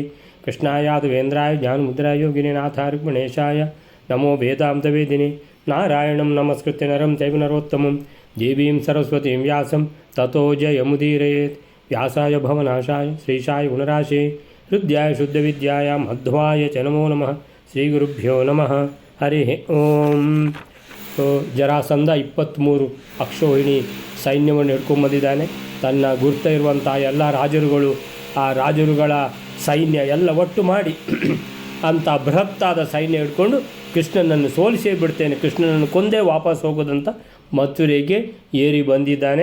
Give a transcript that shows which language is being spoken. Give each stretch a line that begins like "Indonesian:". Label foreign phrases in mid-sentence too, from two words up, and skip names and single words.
Sanskrit: कृष्णायादवेन्द्राय ज्ञानमुद्राय योगिनीनाथाय रुक्मिणेशाय नमो वेदान्तवेदिने। नारायणं नमस्कृत्य नरं चैव नरोत्तमं देवीं सरस्वतीं व्यासं ततो जयमुदीरयेत्। व्यासाय भवनाशाय श्रीशाय गुणराशे हृद्याय शुद्धविद्याय मध्वाय च नमो नमः। ಶ್ರೀಗುರುಭ್ಯೋ ನಮಃ ಹರಿ ಓಂ.
Kannada: ಜರಾಸಂಧ 23 ಅಕ್ಷೋಹಿಣಿ ಸೈನ್ಯವನ್ನು ಹಿಡ್ಕೊಂಬಂದಿದ್ದಾನೆ. ತನ್ನ ಗುರ್ತ ಇರುವಂಥ ಎಲ್ಲ ರಾಜರುಗಳು, ಆ ರಾಜರುಗಳ ಸೈನ್ಯ ಎಲ್ಲ ಒಟ್ಟು ಮಾಡಿ ಅಂಥ ಬೃಹತ್ತಾದ ಸೈನ್ಯ ಹಿಡ್ಕೊಂಡು ಕೃಷ್ಣನನ್ನು ಸೋಲಿಸೇ ಬಿಡ್ತೇನೆ, ಕೃಷ್ಣನನ್ನು ಕೊಂದೇ ವಾಪಸ್ ಹೋಗೋದಂತ ಮಥುರೆಗೆ ಏರಿ ಬಂದಿದ್ದಾನೆ.